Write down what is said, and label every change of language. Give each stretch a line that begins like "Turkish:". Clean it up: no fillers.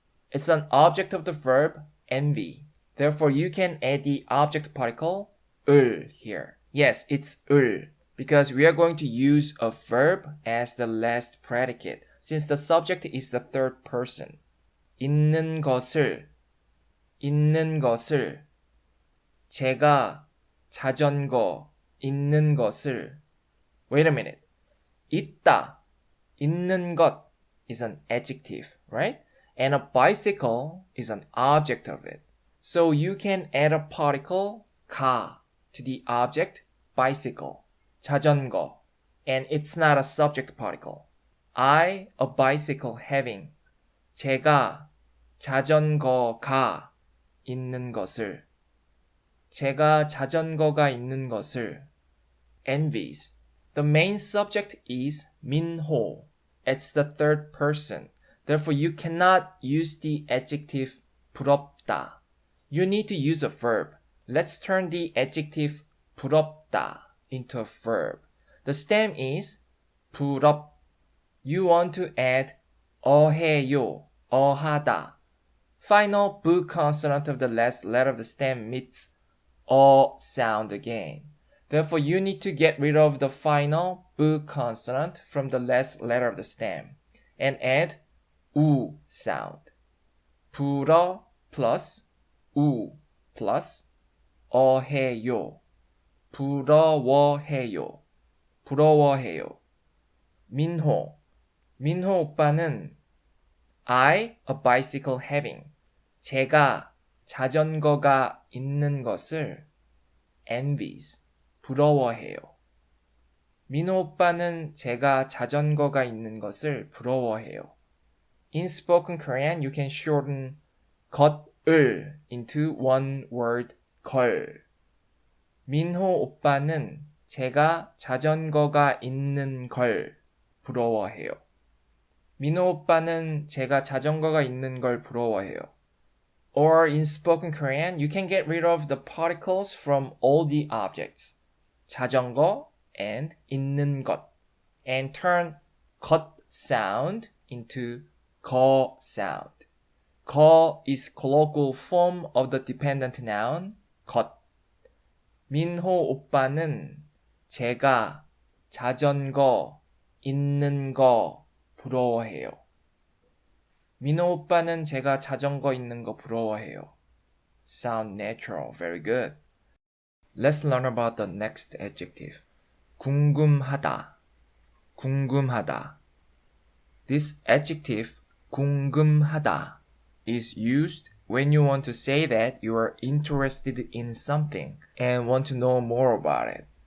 English: It's an object of the verb envy. Therefore, you can add the object particle 을 here. Yes, it's 을 because we are going to use a verb as the last predicate since the subject is the third person.
Korean: 있는 것을 제가 자전거 있는 것을
English: Wait a minute. 있다, 있는 것 is an adjective, right? And a bicycle is an object of it. So you can add a particle 가 to the object bicycle, 자전거, and it's not a subject particle. I, a bicycle having,
Korean: 제가 자전거가 있는 것을, 제가 자전거가 있는 것을,
English: envies. The main subject is 민호. It's the third person. Therefore, you cannot use the adjective 부럽다. You need to use a verb. Let's turn the adjective 부럽다 into a verb. The stem is 부럽. You want to add 어해요, 어하다. Final 부 consonant of the last letter of the stem meets sound again. Therefore, you need to get rid of the final b consonant from the last letter of the stem and add u sound.
Korean: 불어 plus 우 plus 어해요. 부러워해요. 부러워해요. 민호 오빠는
English: I, a bicycle having.
Korean: 제가 자전거가 있는 것을
English: envies.
Korean: 부러워해요. 민호 오빠는 제가 자전거가 있는 것을 부러워해요.
English: In spoken Korean, you can shorten 것을 into one word, 걸.
Korean: 민호 오빠는 제가 자전거가 있는 걸 부러워해요. 민호 오빠는 제가 자전거가 있는 걸 부러워해요.
English: Or in spoken Korean, you can get rid of the particles from all the objects.
Korean: 자전거 and 있는 것.
English: And turn 것 sound into 거 sound. 거 is colloquial form of the dependent noun 것.
Korean: 민호 오빠는 제가 자전거 있는 거 부러워해요. 민호 오빠는 제가 자전거 있는 거 부러워해요.
English: Sound natural. Very good. Let's learn about the next adjective.
Korean: 궁금하다. 궁금하다.
English: This adjective, 궁금하다, is used when you want to say that you are interested in something and want to know more about it.